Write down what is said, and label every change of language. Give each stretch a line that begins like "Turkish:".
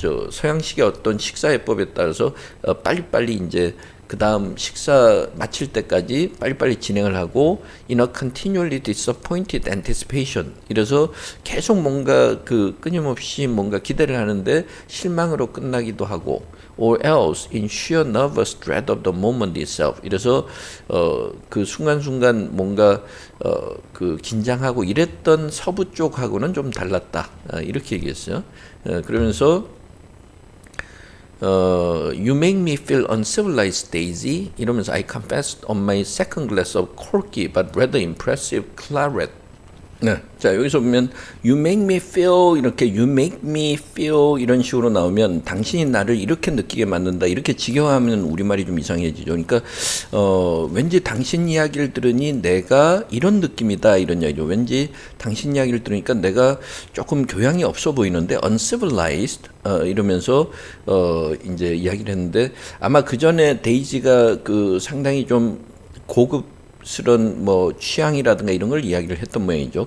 Korean: 서양식의 어떤 식사예법에 따라서 빨리빨리 이제 그 다음 식사 마칠 때까지 빨리빨리 진행을 하고
English: in a continually disappointed anticipation
Korean: 이래서 계속 뭔가 끊임없이 뭔가 기대를 하는데 실망으로 끝나기도 하고
English: or else in sheer nervous dread of the moment itself
Korean: 이래서 그 순간순간 뭔가 긴장하고 이랬던 서부 쪽하고는 좀 달랐다 이렇게 얘기했어요. 그러면서
English: You make me feel uncivilized, Daisy.
Korean: 이러면서
English: I confessed on my second glass of corky but rather impressive claret.
Korean: 네. 자, 여기서 보면
English: you make me feel
Korean: 이렇게 you make me feel 이런 식으로 나오면 당신이 나를 이렇게 느끼게 만든다. 이렇게 직역하면 우리말이 좀 이상해지죠. 그러니까 왠지 당신 이야기를 들으니 내가 이런 느낌이다. 이런 이야기죠. 왠지 당신 이야기를 들으니까 내가 조금 교양이 없어 보이는데 uncivilized 이러면서 이제 이야기를 했는데 아마 그 전에 데이지가 상당히 좀 고급스러운 뭐 취향이라든가 이런 걸 이야기를 했던 모양이죠.